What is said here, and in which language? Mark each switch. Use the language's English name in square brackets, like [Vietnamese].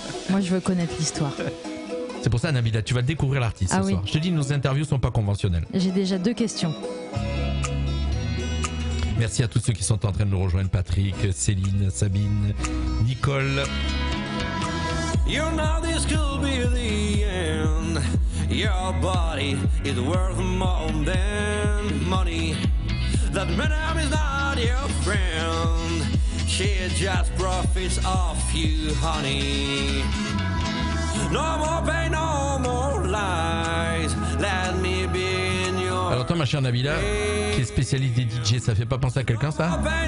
[French] Moi, je veux connaître l'histoire. C'est pour ça, Nabila, tu vas découvrir l'artiste ce soir. Je te dis, nos interviews sont pas conventionnelles. J'ai déjà 2 questions. Merci à tous ceux qui sont en train de nous rejoindre. Patrick, Céline, Sabine, Nicole. [English] You know this could be the end. Your body is worth more than money. That man is not your friend. She just profits off you, honey. No more pain, no more lies. Let me be in your. [French] Alors toi, ma chère Nabila, qui est spécialiste des DJ, ça fait pas penser à quelqu'un, ça?